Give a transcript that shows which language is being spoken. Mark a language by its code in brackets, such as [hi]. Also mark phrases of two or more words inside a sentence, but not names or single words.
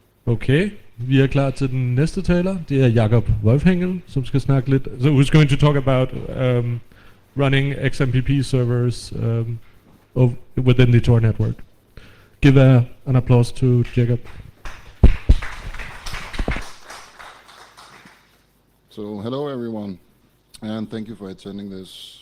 [da] Okay, vi er klar til den næste taler. Det er Jakob Wolffhechel, som skal snakke lidt. [en] So who's going to talk about running XMPP servers within the Tor network. Give an applause to Jakob. So hello everyone, and thank you for attending this.